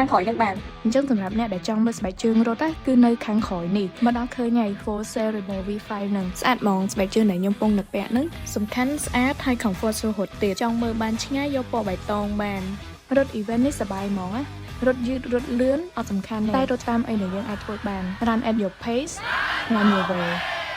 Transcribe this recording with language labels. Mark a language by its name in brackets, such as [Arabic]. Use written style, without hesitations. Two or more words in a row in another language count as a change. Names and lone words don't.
[Khmer] ក្រោយនេះបានអញ្ចឹងសម្រាប់អ្នកដែលចង់មើលស្បែកជើងរត់គឺនៅខាងក្រោយនេះមកដល់ឃើញហើយ Full Sail Rebel V5 នឹងស្អាតហ្មងស្បែកជើងដែលខ្ញុំពងនៅពាក់នឹងសំខាន់ស្អាតហើយ comfort ស្រួលរត់ទៀតចង់មើលបានឆ្ងាយយកពណ៌បៃតងបានរត់ event នេះសប្បាយហ្មងរត់យឺតរត់លឿនអត់សំខាន់តែរត់តាមអីដែលយើងអាចធ្វើបាន [English] Run at your pace Run your way